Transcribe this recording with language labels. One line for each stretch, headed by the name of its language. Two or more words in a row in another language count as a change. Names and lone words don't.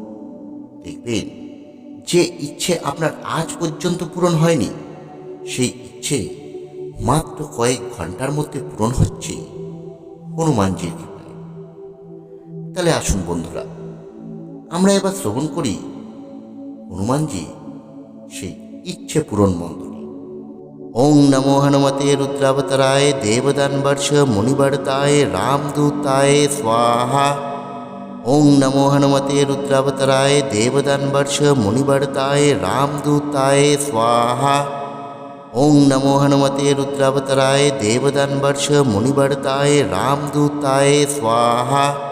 Bangla: দেখবেন যে ইচ্ছে আপনার আজ পর্যন্ত পূরণ হয়নি, সেই ইচ্ছে মাত্র কয়েক ঘন্টার মধ্যে পূরণ হচ্ছে হনুমানজির কৃপায়। তাহলে আসুন বন্ধুরা, আমরা এবার শ্রবণ করি হনুমানজি সেই ইচ্ছে পূরণ মন্ত্রটি।
Sanskrit: ওং নমো হনুমতে রুদ্রাবতারায় দেবদানবর্ষ মুনিবর্তায় রামদূতায় স্বাহা। ওং নমো হনুমতে রুদ্রাবতারায় দেবদানবর্ষ মুনিবর্তায় রামদূতায় স্বাহা। ওং নমো হনুমতে রুদ্রাবতারায় দেবদানবর্ষ মুনিবর্তায় রামদূতায় স্বাহা।